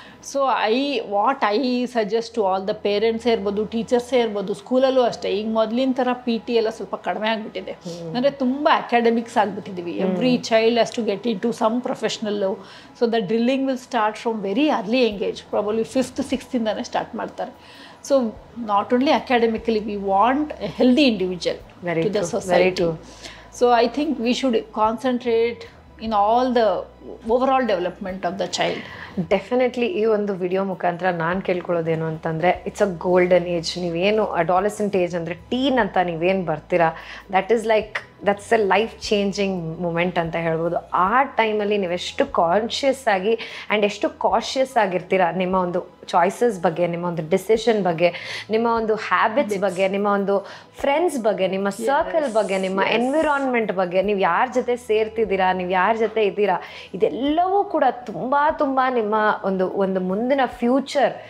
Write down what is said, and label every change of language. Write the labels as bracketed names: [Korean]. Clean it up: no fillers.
[English] So what I suggest to all the parents [Kannada] ಇರ್ಬೋದು, teachers ಇರ್ಬೋದು, ಸ್ಕೂಲಲ್ಲೂ ಅಷ್ಟೇ, ಈಗ ಮೊದಲಿನ ಥರ PT ಎಲ್ಲ ಸ್ವಲ್ಪ ಕಡಿಮೆ ಆಗಿಬಿಟ್ಟಿದೆ. ಅಂದರೆ ತುಂಬ academics ಆಗಿಬಿಟ್ಟಿದ್ದೀವಿ. [English] Every child has to get in to some professional. So the drilling will start from very early engage, probably 5th 6th [Kannada] ಇಂದಾನೆ ಸ್ಟಾರ್ಟ್ ಮಾಡ್ತಾರೆ. [English] So not only academically, we want a healthy individual to the society. So I think we should concentrate in all the overall development of the child. [Kannada] Definitely ಈ ಒಂದು video ಮುಖಾಂತರ ನಾನು ಕೇಳ್ಕೊಳ್ಳೋದೇನು ಅಂತಂದರೆ, [English] It's a golden age. [Kannada] ನೀವೇನು ಅಡಾಲೆಸೆಂಟ್ age ಅಂದರೆ teen ಅಂತ ನೀವೇನು ಬರ್ತೀರಾ, [English] that's a life changing moment [Kannada] ಅಂತ ಹೇಳ್ಬೋದು. ಆ ಟೈಮಲ್ಲಿ ನೀವೆಷ್ಟು ಕಾನ್ಷಿಯಸ್ ಆಗಿ ಆ್ಯಂಡ್ ಎಷ್ಟು ಕಾಷಿಯಸ್ ಆಗಿರ್ತೀರಾ ನಿಮ್ಮ ಒಂದು ಚಾಯ್ಸಸ್ ಬಗ್ಗೆ, ನಿಮ್ಮ ಒಂದು ಡಿಸಿಷನ್ ಬಗ್ಗೆ, ನಿಮ್ಮ ಒಂದು ಹ್ಯಾಬಿಟ್ಸ್ ಬಗ್ಗೆ, ನಿಮ್ಮ ಒಂದು ಫ್ರೆಂಡ್ಸ್ ಬಗ್ಗೆ, ನಿಮ್ಮ ಸರ್ಕಲ್ ಬಗ್ಗೆ, ನಿಮ್ಮ ಎನ್ವಿರಾನ್ಮೆಂಟ್ ಬಗ್ಗೆ, ನೀವು ಯಾರ ಜೊತೆ ಸೇರ್ತಿದ್ದೀರಾ, ನೀವು ಯಾರ ಜೊತೆ ಇದ್ದೀರಾ, ಇದೆಲ್ಲವೂ ಕೂಡ ತುಂಬ ತುಂಬ ನಿಮ್ಮ ಒಂದು ಮುಂದಿನ ಫ್ಯೂಚರ್.